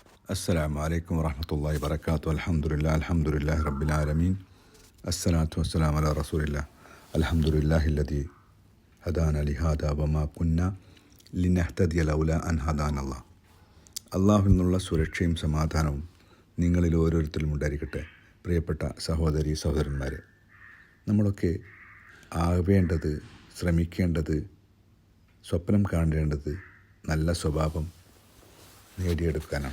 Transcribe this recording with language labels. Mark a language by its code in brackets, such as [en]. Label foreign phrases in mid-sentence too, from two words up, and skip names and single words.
[ar] السلام عليكم ورحمة الله وبركاته. الحمد لله رب العالمين. الصلاة والسلام على رسول الله. الحمد لله الذي هدانا لهذا وما كنا لنهتدي لولا أن هدانا الله. [ml] അള്ളാഹുവിൽ നിന്നുള്ള സുരക്ഷയും സമാധാനവും നിങ്ങളിൽ ഓരോരുത്തരും ഉണ്ടായിരിക്കട്ടെ. പ്രിയപ്പെട്ട സഹോദരി സഹോദരന്മാരെ, നമ്മളൊക്കെ ആവേണ്ടത്, ശ്രമിക്കേണ്ടത്, സ്വപ്നം കാണേണ്ടത് നല്ല സ്വഭാവം നേടിയെടുക്കാനാണ്.